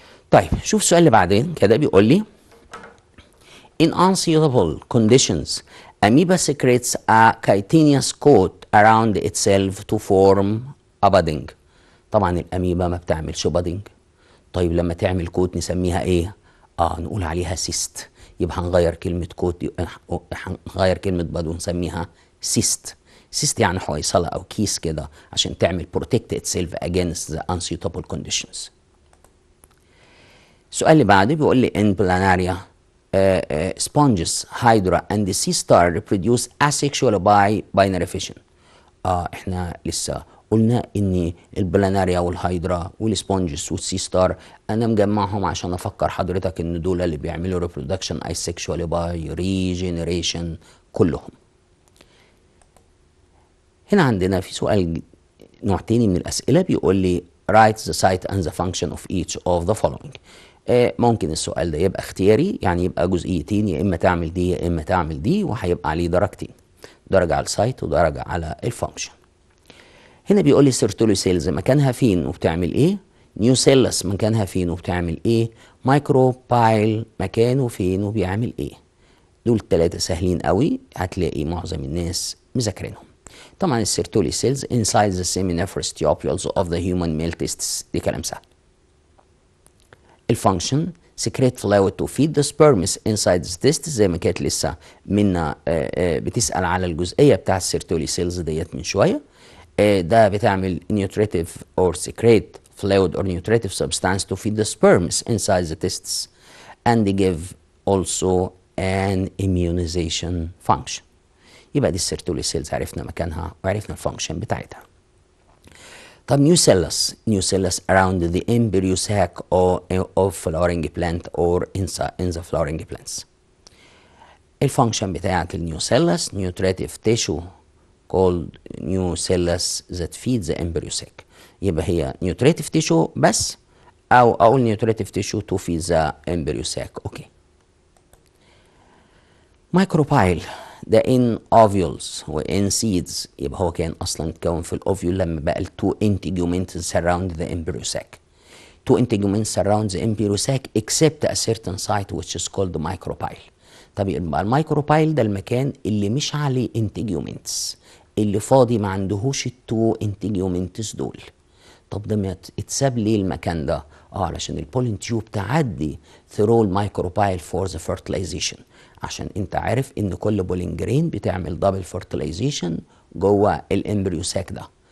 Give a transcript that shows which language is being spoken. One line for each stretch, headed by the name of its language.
Arabic: طيب شوف السؤال اللي بعدين كده بيقول لي
English: in unsuitable conditions amoeba secretes a chitinous coat around itself to form a budding.
Arabic: طبعا الاميبا ما بتعملش
English: budding.
Arabic: طيب لما تعمل كوت نسميها ايه؟ نقول عليها سيست. يبقى هنغير كلمه كوت، هنغير كلمه بud ونسميها سيست. سيست يعني حويصله او كيس كده عشان تعمل
English: protect itself against the unsuitable conditions.
Arabic: السؤال اللي بعده بيقول لي
English: in planaria sponges, hydra and the sea star reproduce asexually by binary fission.
Arabic: احنا لسه قلنا ان البلاناريا والهايدرا والسبونجز والسي ستار انا مجمعهم عشان افكر حضرتك ان دول اللي بيعملوا
English: reproduction asexually by regeneration
Arabic: كلهم. هنا عندنا في سؤال نوع تاني من الاسئله بيقول لي
English: write the site and the function of each of the following.
Arabic: ممكن السؤال ده يبقى اختياري، يعني يبقى جزئيتين، يا اما تعمل دي يا اما تعمل دي، وهيبقى عليه درجتين، درجه على السايت ودرجه على الفانكشن. هنا بيقول لي سيرتولي سيلز مكانها فين وبتعمل ايه؟ نيوسيلس مكانها فين وبتعمل ايه؟ مايكروبايل مكانه فين وبيعمل ايه؟ دول الثلاثه سهلين قوي، هتلاقي معظم الناس مذاكرينهم. طبعا السيرتولي سيلز
English: inside the seminiferous tubules of the human male testes،
Arabic: دي كلام سهل. الفانكشن
English: secrete fluid to feed the sperms inside the testes،
Arabic: زي ما كانت لسه منا بتسأل على الجزئية بتاع السيرتولي سيلز ديت من شوية. ده بتعمل
English: nutritive or secrete fluid or nutritive substance to feed the sperms inside the testes and give also an immunization function.
Arabic: يبقى دي السيرتولي سيلز عرفنا مكانها وعرفنا الفانكشن بتاعتها. طب نيوسيلس
English: around the embryo sac of flowering plant or in the flowering plants. الفانكشن بتاعت النيوسيلس nutritive tissue called nucellus that feeds the embryo sac.
Arabic: يبقى هي
English: nutritive tissue
Arabic: بس او اقول
English: nutritive tissue to feed the embryo sac.
Arabic: اوكي. مايكروبايل ده
English: in ovules
Arabic: و
English: in seeds،
Arabic: يبقى هو كان اصلا اتكون في الاوفيول لما بقى ال
English: two integuments surround the embryo sac. Two integuments surround the embryo sac except a certain site which is called micropyle.
Arabic: طب يبقى المايكروبايل ده المكان اللي مش عليه
English: integuments،
Arabic: اللي فاضي ما عندهوش التو انتجيومنتس دول. طب ده اتساب ليه المكان ده؟ علشان البولين تيوب تعدي ثرو المايكروبايل فور ذا فيرتلايزيشن، عشان انت عارف ان كل بولين جرين بتعمل دبل فيرتلايزيشن جوه الامبريو ساك ده،